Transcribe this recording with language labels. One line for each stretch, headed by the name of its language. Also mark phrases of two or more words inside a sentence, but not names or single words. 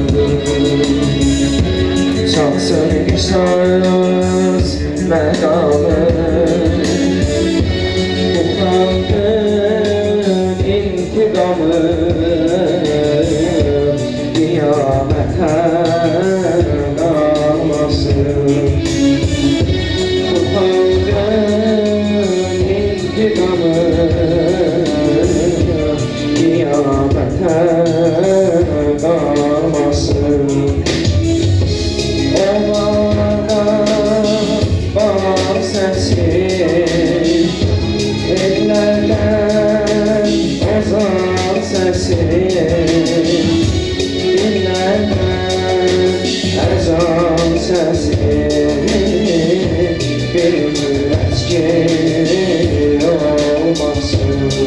Azerbaijani: çalsın saz məqamı bu xalqın intiqamı qiyamətə qalmasın.
Turkish: Kıyamete kalmasın. O bağlarda bağ sesi, ellerden ozan sesi, dillerden ezan sesi, bir eski olmasın.